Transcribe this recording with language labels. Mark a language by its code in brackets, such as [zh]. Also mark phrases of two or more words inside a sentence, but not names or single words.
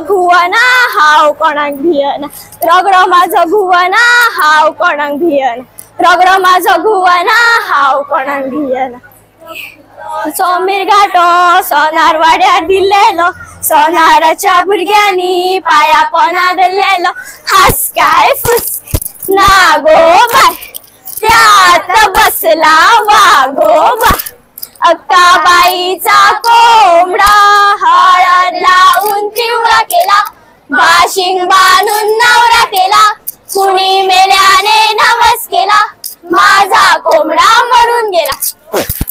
[kok] भुवना हाव कोणाक भियना रगडो माझं भुवना हाव कोणाक भियना रगडो माझं भुवना हाव कोणाक भियना सोमीर घाटो सोनार वाड्यार दिल्लेलो सोनाराच्या भुरग्यांनी पाया पोना धरलेलो [mr] हास काय फुस नागोबा त्यात बसला वागोबा अक्काबाईचा कोंबडा हळद लावून पिवळा केला बाशिंग बांधून नवरा केला कुणी मेल्याने नवस केला माझा कोंबडा मरून गेला